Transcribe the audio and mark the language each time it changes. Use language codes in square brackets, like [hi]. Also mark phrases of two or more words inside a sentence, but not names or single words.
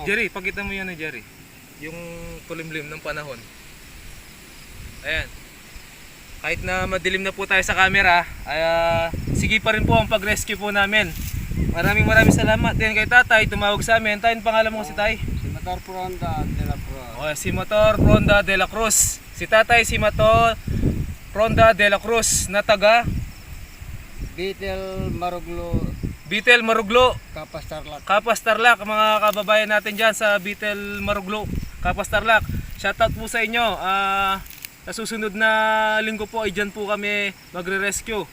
[tl] Jerry, pagkita mo yan Jerry. Yung kulimlim ng panahon. Ayan. Kahit na madilim na po tayo sa camera, ay sige pa rin po ang pag-rescue po namin. Maraming salamat din kay tatay, tumawag sa amin. Tayo, pangalan mo si tay? Si Matar Pronda de la Pro. O, si Motor Ronda de la Cruz. Si tatay, si Motor Ronda de la Cruz na taga Beetle Maruglo Bitel Maruglo, Kapas Tarlac. Kapas Tarlac, mga kababayan natin dyan sa Bitel Maruglo, Kapas Tarlac. Shoutout po sa inyo. Sa susunod na linggo po ay dyan po kami magre-rescue.